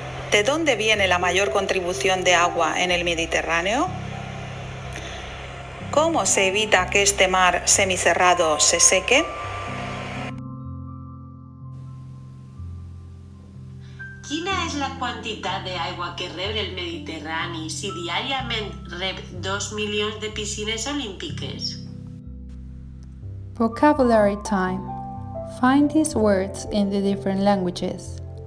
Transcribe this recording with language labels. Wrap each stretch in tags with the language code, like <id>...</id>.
<es>¿De dónde viene la mayor contribución de agua en el Mediterráneo? ¿Cómo se evita que este mar semicerrado se seque?</es> <ca>Quina és la quantitat d'aigua que rep el Mediterrani si diàriament rep 2 milions de piscines olímpiques?</ca> <en>Vocabulary time. Find these words in the different languages.</en>